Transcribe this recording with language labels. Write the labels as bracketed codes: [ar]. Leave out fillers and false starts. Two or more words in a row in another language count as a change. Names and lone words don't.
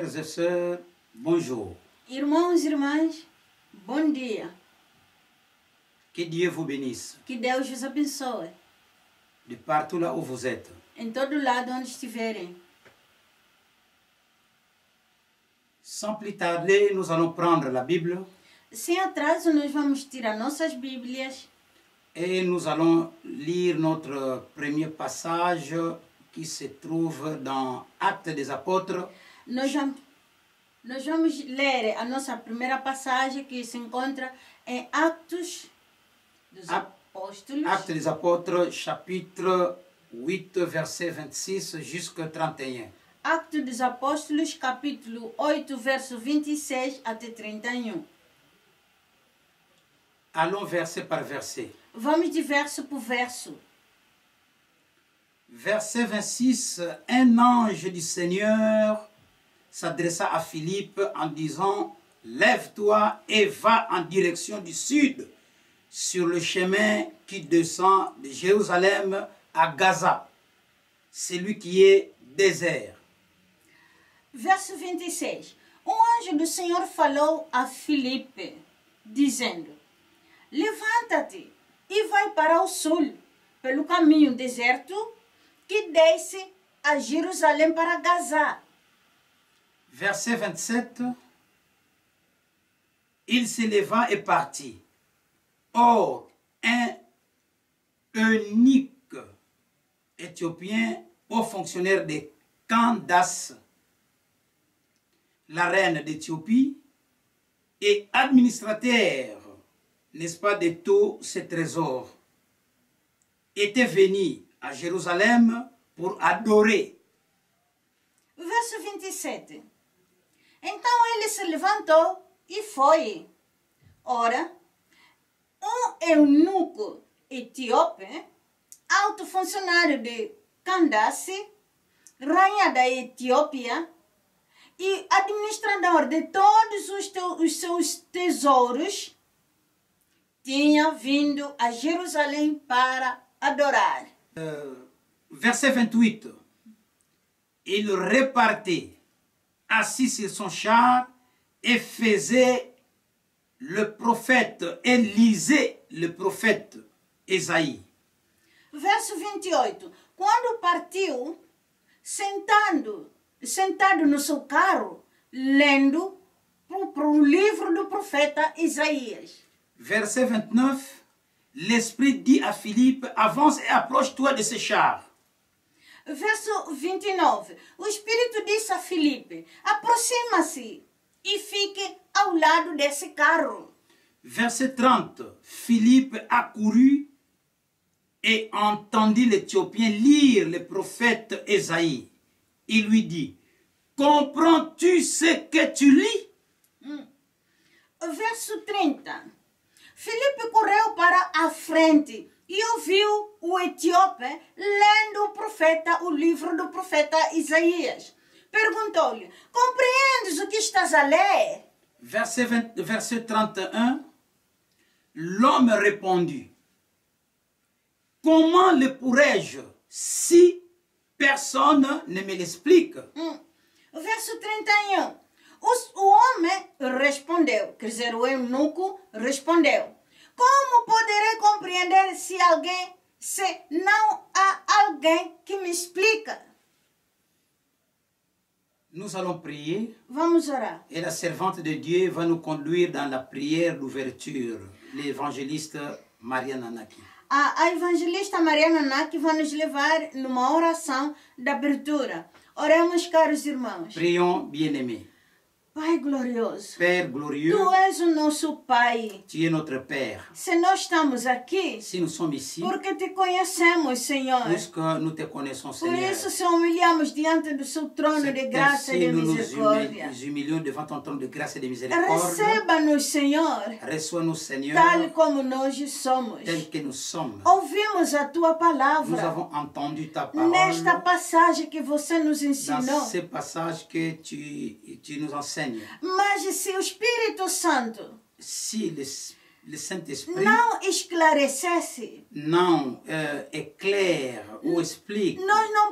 [fr] sœurs, bonjour. [pt] Irmãos e irmãs, bom dia. [fr] Que Dieu vous bénisse. [pt] Que Deus vos abençoe. [fr] De partout là où vous êtes. [pt] Em todo lado onde estiverem. [fr] Sans plus tarder, nous allons prendre la Bible. [pt] Sem atraso, nós vamos tirar nossas Bíblias. [fr] Et nous allons lire notre premier passage qui se trouve dans Actes des Apôtres. [pt] Nós vamos ler a nossa primeira passagem que se encontra em Atos dos Apóstolos. [fr] Actes des Apôtres, chapitre 8, verset 26 jusqu'à 31. [pt] Actos dos Apóstolos, capítulo 8, verso 26 até 31. [fr] Allons verset par verset. [pt] Vamos de verso por verso. [fr] Verset 26, un ange du Seigneur s'adressa à Philippe en disant, « Lève-toi et va en direction du sud, sur le chemin qui descend de Jérusalem à Gaza, celui qui est désert. » [pt] Verso 26. Anjo do Senhor falou a Filipe, dizendo, levanta-te e vai para o sul, pelo caminho deserto que desce a Jerusalém para Gaza. [fr] Verset 27. Il se leva et partit. Or, un eunuque éthiopien, haut fonctionnaire de Candace, la reine d'Éthiopie, et administrateur, n'est-ce pas, de tous ses trésors, était venu à Jérusalem pour adorer. [pt] Verso 27. Então ele se levantou e foi. Ora, eunuco etíope, alto funcionário de Candace, rainha da Etiópia, e administrador de todos os seus tesouros, tinha vindo a Jerusalém para adorar. [fr] Verset 28. Il repartait, assis sur son char, et faisait le prophète, et lisait le prophète Esaïe. [pt] Verso 28. Quando partiu, sentado no seu carro, lendo para o livro do profeta Isaías. [fr] Verset 29. L'Esprit dit à Philippe, avance et approche-toi de ce char. [pt] Verso 29. O Espírito disse a Filipe, aproxima-se e fique ao lado desse carro. [fr] Verset 30. Philippe accourut et entendit l'Éthiopien lire le prophète Esaïe. Il lui dit, comprends-tu ce que tu lis? [pt] Verso 30. Filipe correu para a frente e ouviu o etíope lendo o livro do profeta Isaías. Perguntou-lhe, compreendes o que estás a ler? [fr] Verset 31, l'homme répondit, comment le pourrais-je si personne ne me l'explique? [pt] Verso 31, o homem respondeu, quer dizer, o eunuco respondeu, como poderei compreender se não há alguém que me explica? [fr] Nous allons prier. [pt] Vamos orar. [fr] Et la servante de Dieu va nous conduire dans la prière d'ouverture, l'évangéliste Mariana Naki. [pt] A evangelista Mariana Naki vai nos levar numa oração de abertura. Oremos, caros irmãos. [fr] Prions, bien-aimés. [pt] Pai glorioso, [fr] Père glorieux, [pt] Tu és o nosso Pai. [fr] tu es notre Père. [pt] Se nós estamos aqui, [fr] Si nous sommes ici, [pt] porque Te conhecemos, Senhor. [fr] puisque nous te connaissons, [pt] Por [fr] Seigneur, [pt] isso, se humilhamos diante do Seu trono de graça e de [fr] nous nous [pt] misericórdia. [fr] humilions devant ton trône de grâce et de miséricorde. [pt] Receba-nos, Senhor, [fr] Reçois-nous, Seigneur, [pt] tal como nós somos. [fr] tels que nous sommes. [pt] Ouvimos a Tua [fr] Nous [pt] palavra [fr] avons entendu ta parole [pt] nesta passagem que você nos [fr] dans [pt] ensinou. [fr] ce passage que tu nous enseignes. [pt] Mas se o Espírito Santo [fr] Si le Saint-Esprit [pt] não esclarecesse, [fr] non éclaire ou explique, [pt] nós não podemos